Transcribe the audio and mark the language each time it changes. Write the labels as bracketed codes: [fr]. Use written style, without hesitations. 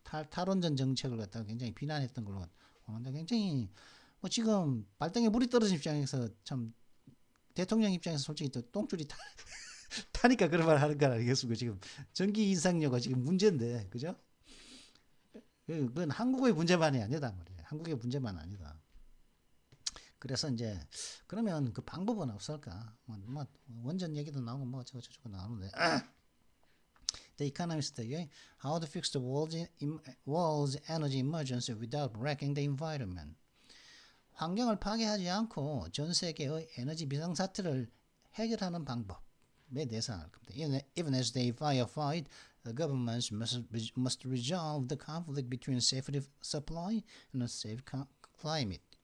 [ko] 탈원전 정책을 갖다가 굉장히 비난했던 걸로 보는데 굉장히 뭐 지금 발등에 물이 떨어진 입장에서 참 대통령 입장에서 솔직히 또 똥줄이 타니까 그런 말 하는 거 아니겠습니까? 지금 전기 인상료가 지금 문제인데 그죠? 그건 한국의 문제만이 아니다 말이에요. 한국의 문제만 아니다. 그래서 이제 그러면 그 방법은 없을까? 뭐 원전 얘기도 나오고 뭐 저거 나오는데 [en] The Economist How to Fix the World's Energy Emergency Without Wrecking the Environment. [ko] 환경을 파괴하지 않고 전 세계의 에너지 비상사태를 해결하는 방법에 대해서 알 겁니다. [en] Even as they firefight, the governments must resolve the conflict between safe supply and a safe climate.